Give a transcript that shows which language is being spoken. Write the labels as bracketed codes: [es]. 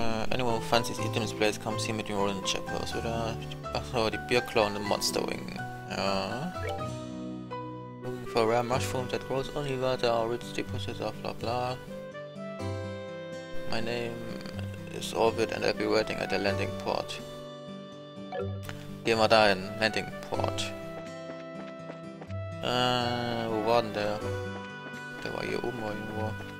[en] Anyone who finds these items place comes here [de] mit dem Rollen Checkers, oder? Achso, die Bierklaue und Monster Wing. Ja. [en] Looking for rare mushroom that grows only where there are rich deposits of blah blah. My name is Orbit and I'll be waiting at the landing port. [de] Gehen wir da hin, Landing Port. Wo war denn der? Der war hier oben irgendwo.